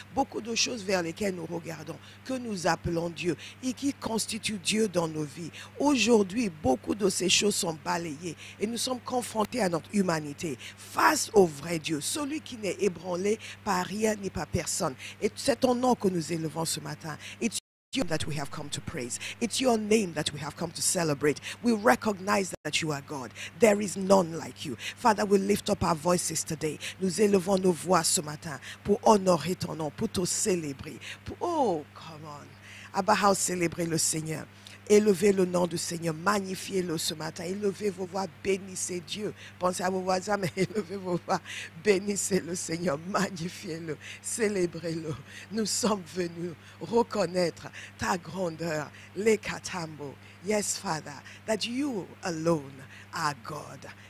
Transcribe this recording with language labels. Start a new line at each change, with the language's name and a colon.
French: Beaucoup de choses vers lesquelles nous regardons, que nous appelons Dieu et qui constituent Dieu dans nos vies. Aujourd'hui, beaucoup de ces choses sont balayées et nous sommes confrontés à notre humanité face au vrai Dieu, celui qui n'est ébranlé par rien ni par personne. Et c'est ton nom que nous élevons ce matin.
English: It's you that we have come to praise. It's your name that we have come to celebrate. We recognize that you are God. There is none like you. Father, we lift up our voices today.
French: Nous élevons nos voix ce matin pour honorer ton nom, pour te célébrer.
English: Oh, come on.
French: Abba House, célébrer le Seigneur. Élevez le nom du Seigneur, magnifiez-le ce matin, élevez vos voix, bénissez Dieu. Pensez à vos voisins, mais élevez vos voix, bénissez le Seigneur, magnifiez-le, célébrez-le. Nous sommes venus reconnaître ta grandeur, les katambo.
English: Yes, Father, that you alone are God.